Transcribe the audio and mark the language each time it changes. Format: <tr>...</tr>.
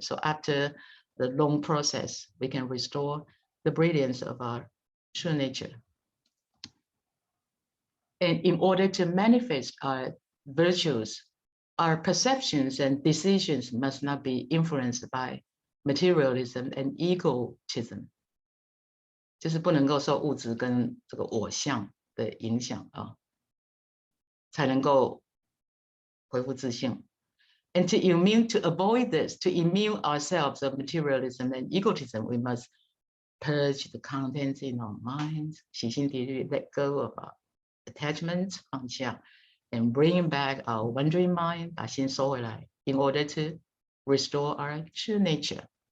<en>So after the long process, we can restore the brilliance of our true nature. And in order to manifest our virtues, our perceptions and decisions must not be influenced by materialism and egotism.</en> <zh>就是不能够受物质跟这个我相的影响啊，才能够恢复自信。</zh> <en>And to avoid this, to immune ourselves of materialism and egotism, we must purge the contents in our minds,</en> <zh>洗心涤虑,</zh> <en>let go of our attachments, 放下, and bring back our wandering mind,</en> <zh>把心收回来,</zh> <en>in order to restore our true nature.</en>